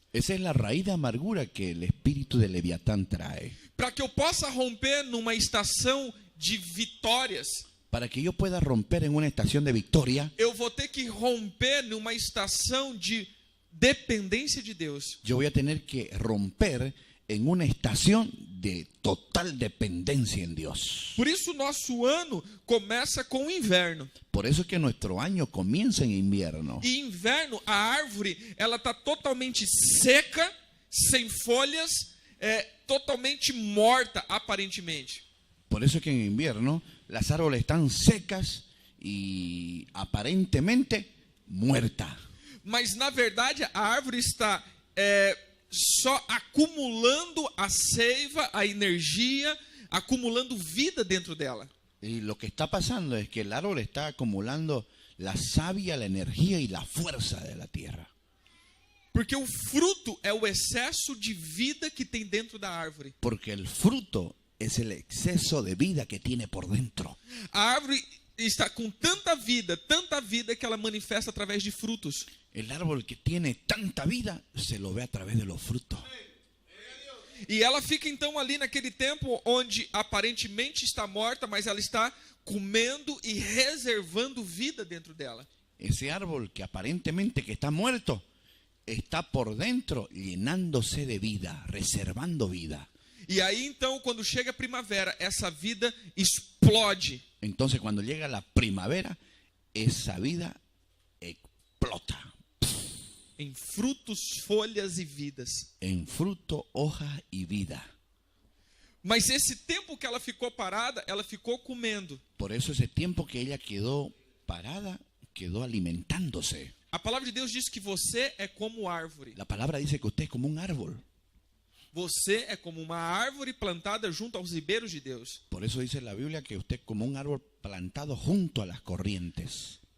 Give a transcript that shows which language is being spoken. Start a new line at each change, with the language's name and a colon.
Spanish: Esa es la raíz de amargura que el espíritu de Leviatán trae.
Portuguese: Para que eu possa romper numa estação de vitórias,
Spanish: Para que yo pueda romper en una estación de victoria,
Portuguese: eu vou ter que romper numa estação de dependência de Deus.
Spanish: yo voy a tener que romper en una estación de total dependencia en Dios.
Portuguese: Por isso o nosso ano começa com o inverno.
Spanish: Por eso es que nuestro año comienza en invierno.
Portuguese: E inverno, a árvore, ela está totalmente seca, sem folhas, totalmente morta aparentemente.
Spanish: Por eso es que en invierno las árboles están secas y aparentemente muertas.
Portuguese: Mas na verdade a árvore está só acumulando a seiva, a energia, acumulando vida dentro dela.
Spanish: Y lo que está pasando es que el árbol está acumulando la savia, la energía y la fuerza de la tierra.
Portuguese: Porque o fruto é o excesso de vida que tem dentro da árvore.
Spanish: Porque el fruto es el exceso de vida que tiene por dentro.
Portuguese: A árvore está com tanta vida que ela manifesta através de frutos.
Spanish: El árbol que tiene tanta vida se lo ve a través de los frutos.
Portuguese: E ela fica então ali naquele tempo onde aparentemente está morta, mas ela está comendo e reservando vida dentro dela.
Spanish: Ese árbol que aparentemente que está muerto, está por dentro llenándose de vida, reservando vida.
Portuguese: E aí então, quando chega a primavera, essa vida explode.
Spanish: Entonces cuando llega la primavera, esa vida explota.
Portuguese: Em frutos, folhas e vidas.
Spanish: En fruto, hoja y vida.
Portuguese: Mas esse tempo que ela ficou parada, ela ficou comendo.
Spanish: Por eso ese tiempo que ella quedó parada, quedó alimentándose.
Portuguese: A palavra de Deus diz que você é como árvore.
Spanish: La palabra dice que usted es como un árbol.
Portuguese: Você é como uma árvore plantada junto aos ribeiros de Deus.
Spanish: Por eso dice la Biblia que usted es como un árbol plantado junto a las corrientes.